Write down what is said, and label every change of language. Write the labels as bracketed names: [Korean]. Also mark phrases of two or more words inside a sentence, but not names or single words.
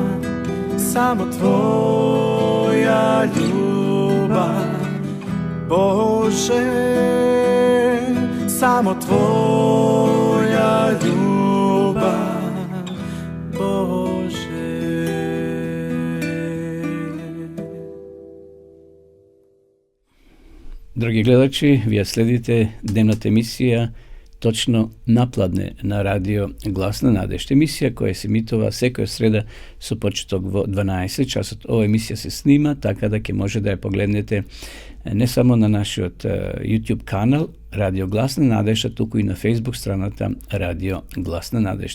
[Serbian] Samo tvoja ljubav, Bože, samo tvoja ljubav, Bože. [Macedonian] Драги гледачи, ви следите дневната емисија Точно напладне на радио Гласна надежд. Емисија која се емитува секоја среда со почеток во 12 часот. Ова емисија се снима, така да ќе може да ја погледнете не само на нашиот YouTube канал Радио Гласна надежд, туку и на Facebook страната Радио Гласна надежд.